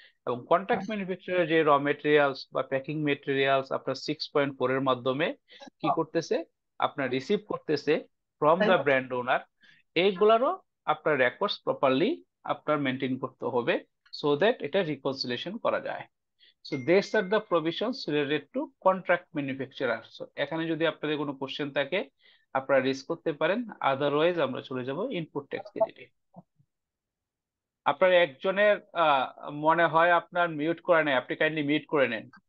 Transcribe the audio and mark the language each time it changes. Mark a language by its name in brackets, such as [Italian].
[Bangla] এবং contract manufacturer যে raw materials বা প্যাকিং মেটেরিয়ালস আপনার 6.4 এর মাধ্যমে কি করতেছে, আপনার রিসিভ করতেছে ফ্রম দ্য ব্র্যান্ড ওনার, এইগুলারও আপনার রেকর্ডস প্রপারলি আপনার মেনটেন করতে হবে, [English] so that [Bangla] এটা রিকনসিলিয়েশন করা যায়। [English] So these are the provisions related to contract manufacturer. [Bangla] So এখানে যদি আপনাদের কোনো কোশ্চেন থাকে আপনারা রেজ করতে পারেন, আদারওয়াইজ আমরা চলে যাব ইনপুট ট্যাক্স ক্রেডিটে। আপনার একজনের মনে হয় আপনার মিউট করে নেই, আপনি কাইন্ডলি মিউট করে নেন।